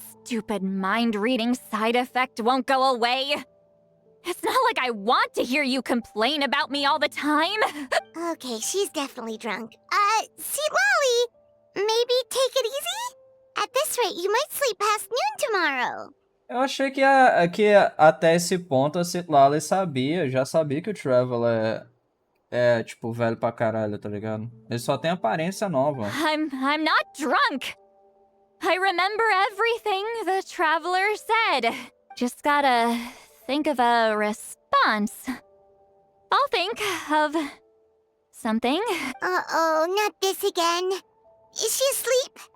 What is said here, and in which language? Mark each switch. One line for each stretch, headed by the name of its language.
English: stupid mind-reading side effect won't go away. It's not like I want to hear you complain about me all the time. Okay, she's definitely drunk. See, Lolly, maybe take it easy? At this rate, you might sleep past noon tomorrow.
Portuguese: Eu achei que, até esse ponto a Citlali já sabia que o Trevor é tipo velho pra caralho, tá ligado? Ele só tem aparência nova.
English: I'm not drunk. I remember everything the traveler said. Just gotta think of a response. I'll think of something. Uh-oh, not this again. Is she asleep?